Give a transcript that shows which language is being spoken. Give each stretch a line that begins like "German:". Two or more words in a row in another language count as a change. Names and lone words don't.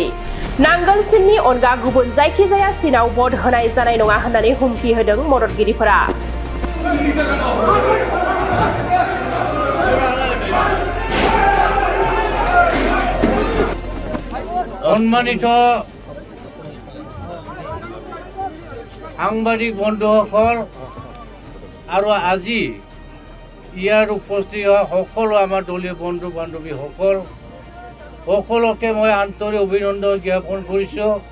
Bodo: नांगोल सिननि अनगा गुबुन जायखिजाया सिनाव भट होनाय जानाय नङा होननानै हुमखि होदों मददगिरिफोरा।
Assamese: सम्मानित সাংবাদিক বন্ধুসকল আৰু আজি ইয়াৰ উপস্থিত সকলো আমাৰ দলীয় বন্ধু বান্ধৱীসকল সকলোকে মই আন্তৰিক অভিনন্দন জ্ঞাপন কৰিছোঁ।